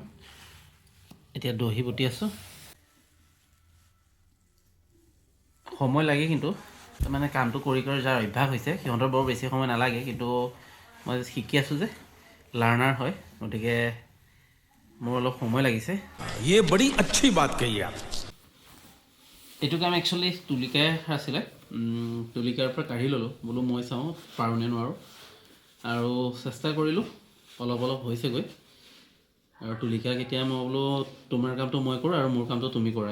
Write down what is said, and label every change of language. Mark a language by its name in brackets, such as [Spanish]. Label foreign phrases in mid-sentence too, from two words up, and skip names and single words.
[Assamese] এতিয়া দহি বটি আছোঁ। সময় লাগে, কিন্তু মানে কামটো কৰি যাৰ অভ্যাস হৈছে সিহঁতৰ বৰ বেছি সময় নালাগে। কিন্তু মই শিকি আছোঁ যে, লাৰ্ণাৰ হয়, গতিকে মোৰ অলপ সময় লাগিছে। [Hindi] ये बड़ी अच्छी बात कही आप। [Assamese] এইটো কাম একচুৱেলি তুলিকাই আছিলে। তুলিকাৰ পৰা কাঢ়ি ল'লোঁ, বোলো মই চাওঁ পাৰোঁনে নোৱাৰোঁ, আৰু চেষ্টা কৰিলোঁ। অলপ অলপ হৈছেগৈ। আৰু তুলিকাক এতিয়া মই বোলো তোমাৰ কামটো মই কৰোঁ আৰু মোৰ কামটো তুমি কৰা।